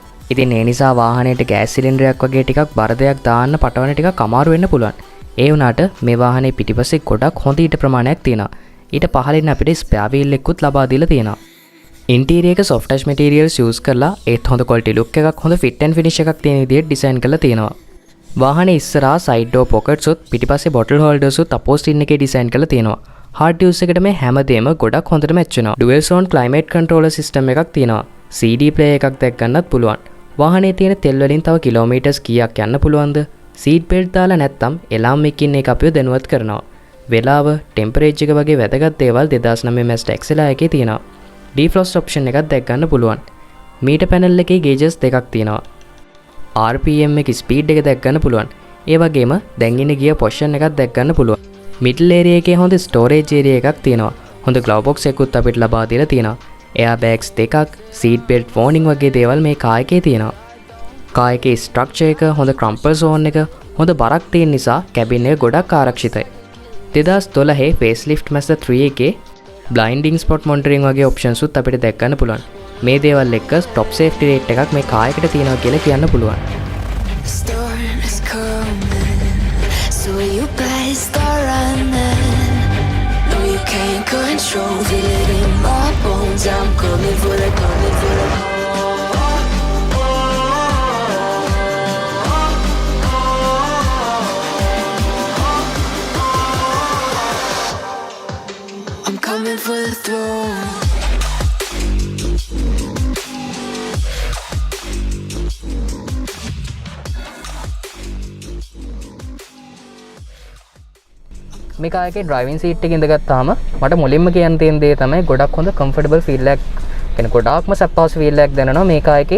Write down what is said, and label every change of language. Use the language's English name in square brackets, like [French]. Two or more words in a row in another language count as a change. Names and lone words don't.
[Sinhala] ඉතින් ඒ නිසා වාහනේට ගෑස් සිලින්ඩරයක් වගේ ටිකක් බර දෙයක් දාන්න පටවන ටිකක් අමාරු වෙන්න පුළුවන්. ඒ වුණාට මේ වාහනේ පිටිපස්සේ ගොඩක් හොඳ ඊට ප්‍රමාණයක් තියෙනවා. ඊට පහළින් අපිට [English] spare wheel [Sinhala] එකකුත් ලබා දීලා තියෙනවා. ඉන්ටීරියර් එක [English] soft touch materials use [Sinhala] කරලා ඒත් හොඳ [English] quality look [Sinhala] එකක් හොඳ [English] fit and finish [Sinhala] එකක් තියෙන විදිහට ඩිසයින් කරලා තියෙනවා. වාහනේ ඉස්සරහා [English] side door pockets [Sinhala] උත් පිටිපස්සේ [English] bottle holders [Sinhala] උත් upholstery එකේ ඩිසයින් කරලා තියෙනවා. [English] hard use [Sinhala] එකට මේ හැමදේම ගොඩක් හොඳට match වෙනවා. [English] dual zone climate controller system [Sinhala] එකක් තියෙනවා. [English] CD player [Sinhala] එකක් දැක් ගන්නත් පුළුවන්. වාහනේ තියෙන තෙල් වලින් තව කිලෝමීටර්ස් කීයක් යන්න පුළුවන්ද? [English] seat belt [Sinhala] දාලා නැත්නම් එලාම් එකකින් එක අපිව දැනුවත් කරනවා. වෙලාව, ටෙම්පරේචර් එක වගේ වැදගත් දේවල් 2009 Mazda XLR එකේ තියෙනවා. [English] defrost option [Sinhala] එකක් දැක් ගන්න පුළුවන්. [English] meter panel [Sinhala] එකේ ගේජස් දෙකක් තියෙනවා. RPM එක ස්පීඩ් එක දැක් ගන්න පුළුවන්. ඒ වගේම දැන් ඉන්නේ [English] gear position [Sinhala] එකක් දැක් ගන්න පුළුවන්. [English] middle area [Sinhala] එකේ හොඳ [English] storage area [Sinhala] එකක් තියෙනවා. හොඳ [English] glove box [Sinhala] එකකුත් අපිට ලබා දීලා තියෙනවා. [English] air bags [Sinhala] දෙකක්, [English] seat belt warning [Sinhala] වගේ දේවල් මේ කාර් එකේ තියෙනවා. කාර් එකේ ස්ට්‍රක්චර් එක, හොඳ [English] crumple zone [Sinhala] එක, හොඳ බරක් තියෙන නිසා කැබින් එක ගොඩක් ආරක්ෂිතයි. 2012 facelift Mazda 3 එකේ [English] blinding spot monitoring [Sinhala] වගේ options උත් අපිට දැක් ගන්න පුළුවන්. මේ දේවල් එක්ක [English] top safety rate [Sinhala] එකක් මේ කාර් එකට තියෙනවා කියලා කියන්න පුළුවන්. [English] The storm is coming, so you better start running. No, you can't control, feel it in my bones. I'm coming for the, coming for the. I'm coming for the throne. [Sinhala] මේ කාර් එකේ [English] driving seat [Sinhala] එකේ ඉඳගත්තාම මට මුලින්ම කියන්න තියෙන දේ තමයි ගොඩක් හොඳ [English] comfortable feel [Sinhala] එකක්, කියන්නේ ගොඩාක්ම සප්පාසු ෆීල් එකක් දැනෙනවා මේ කාර් එකේ.